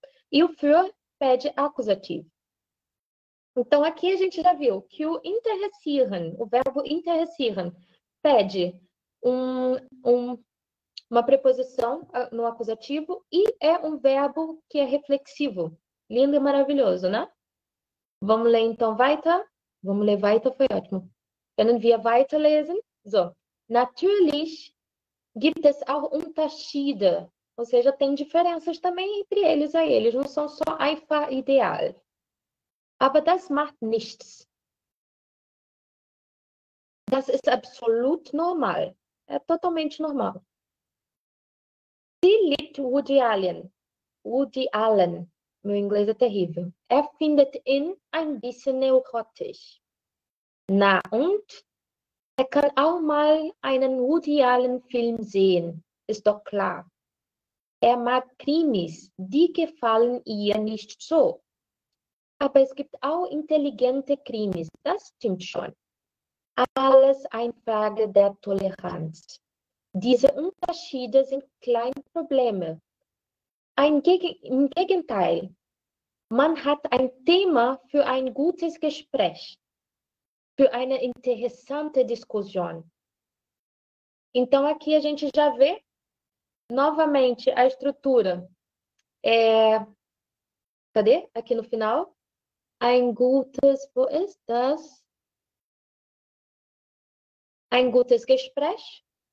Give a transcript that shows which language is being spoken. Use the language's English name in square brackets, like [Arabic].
[Portuguese] E o für pede acusativo. Então, aqui a gente já viu que o interessieren, o verbo interessieren, pede uma preposição no acusativo e é um verbo que é reflexivo. Lindo e maravilhoso, né? Vamos ler então weiter? Vamos ler weiter, foi ótimo. [German] Können wir weiterlesen? So. Natürlich gibt es auch Unterschiede. [Portuguese] Ou seja, tem diferenças também entre eles a eles. Não são só [German] einfach ideal. Aber das macht nichts. Das ist absolut normal. [Portuguese] É totalmente normal. [German] Sie liebt Woody Allen. Woody Allen. [Portuguese] Meu inglês é terrível. [German] Findet ihn ein bisschen neurotisch. Na und? Kann auch mal einen Woody Allen Film sehen. Ist doch klar. Mag Krimis. Die gefallen ihr nicht so. Aber es gibt auch intelligente Krimis. Das stimmt schon. Alles eine Frage der Toleranz. Diese Unterschiede sind kleine Probleme. Im Gegenteil, man hat ein Thema für ein gutes Gespräch, für eine interessante Diskussion. [Portuguese] Então, aqui a gente já vê novamente a estrutura. Cadê? Aqui no final. [German] Ein gutes, wo ist das? Ein gutes Gespräch.